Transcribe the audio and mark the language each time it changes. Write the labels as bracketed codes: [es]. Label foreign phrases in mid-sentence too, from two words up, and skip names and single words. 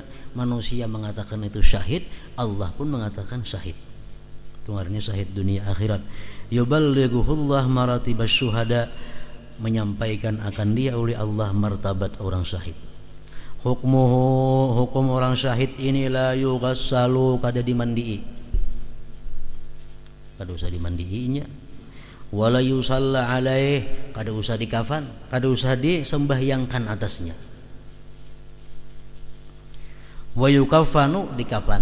[id] Manusia mengatakan itu syahid, Allah pun mengatakan syahid. Itu ngarannya syahid dunia akhirat. [ar] Yuballighuhullah maratibas syuhada, [id] menyampaikan akan dia oleh Allah martabat orang syahid. [ar] Hukmuhu, [bjn] hukum orang syahid ini [ar] la yughassalu, [bjn] kada dimandii, kada usah dimandiinya. [ar] Wala yusalla alaih, [bjn] kada usah dikafan, kada usah disembahyangkan atasnya. [ar] Wa yukaffanu [bjn] dikapan.